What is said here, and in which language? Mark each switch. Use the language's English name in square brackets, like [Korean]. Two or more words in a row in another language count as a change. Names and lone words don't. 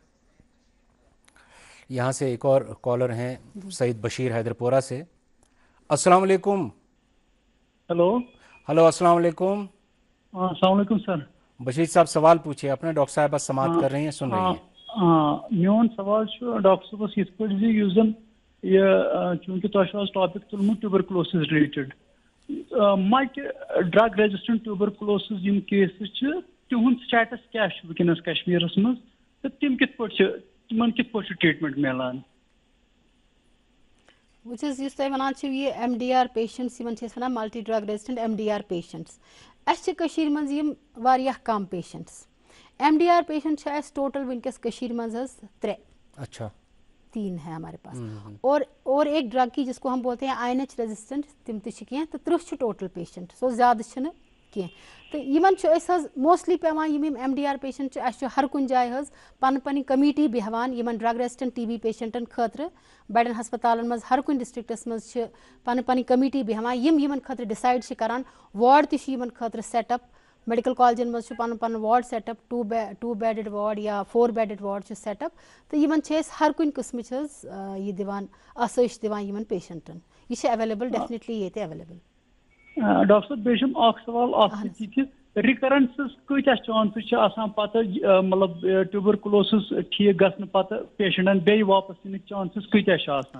[Urdu] یہاں سے ایک اور کالر ہیں سعید بشیر حیدرپورہ سے. السلام علیکم. ہلو السلام علیکم. السلام علیکم سر. بشیر صاحب سوال پوچھیے اپنے ڈاکٹر صاحبہ سماعت کر رہی ہیں سن رہی ہیں. [Kashmiri] میون سوال ڈاکٹر صاحبس یِتھ پٲٹھۍ زِ یُس زن یہ چونکہ تۄہہِ چھُ آز ٹاپک تُلمُت ٹیوبرکلوسس رِلیٹڈ مَچہِ [English] drug resistant tuberculosis [Kashmiri] یِم کیسز چھِ تِہُنٛد سٹیٹس کیاہ چھُ وٕنکیٚنس کشمیٖرس منٛز تہٕ تِم کِتھ پٲٹھۍ چھِ تِمن کِتھ پٲٹھۍ چھُ ٹریٖٹمنٹ میلان. [English] which is [Kashmiri] یُس تۄہہِ وَنان چھِو یہِ [English] MDR patients [Kashmiri] یِمن چھِ أسۍ وَنان [English] multi drug resistant MDR patients. [Kashmiri] اَسہِ چھِ کٔشیٖرِ منٛز یِم واریاہ کَم پیشنٹس. MDR پیشنٹ چھِ اَسہِ ٹوٹل وٕنکیٚس کٔشیٖرِ منٛز حظ 3. [Urdu] اچھا 3 ہے ہمارے پاس. اور ایک ڈرگ کی جس کو ہم بولتے ہیں INH ریزسٹنٹ [Kashmiri] تِم تہِ چھِ کینٛہہ تہٕ 30 چھِ ٹوٹل پیشنٹ. سو زیادٕ چھِنہٕ کینٛہہ تہٕ یِمن چھُ أسۍ حظ موسٹلی پیٚوان یِم MDR پیشنٹ چھِ اَسہِ چھُ ہر کُنہِ جایہِ حظ پنٕنۍ کمیٖٹی بیٚہوان یِمن [English] drug resistant TB [Kashmiri] پیشنٹن خٲطرٕ. بڑٮ۪ن ہسپتالن منٛز ہر کُنہِ ڈسٹرکٹس منٛز چھِ پنٕنۍ کمیٖٹی بیٚہوان یِمن خٲطرٕ ڈِسایڈ چھِ کران. وارڈ تہِ چھِ یِمن خٲطرٕ [English] set up. [Kashmiri] میڈیکل کالجن منٛز چھُ پنُن [English] ward set up [Kashmiri] 2 [English] bedded ward [Kashmiri] یا 4 [English] bedded ward [Kashmiri] چھُ [English] set up [Kashmiri] تہٕ یِمن چھِ أسۍ ہر کُنہِ قٕسمٕچ حظ یہِ دِوان آسٲیِش دِوان یِمن پیشنٹن. یہِ چھِ [English] available definitely [Kashmiri] ییٚتہِ ایویلیبل. ڈاکٹر صٲب بیٚیہِ چھُم اکھ سوال اکھ کہِ رِکرنسز کۭتیاہ چانسز چھِ آسان پتہٕ مطلب ٹیوبرکلوسس ٹھیٖک گژھنہٕ پتہٕ پیشنٹن بیٚیہِ واپس یِنٕکۍ چانسز کۭتیاہ چھِ آسان؟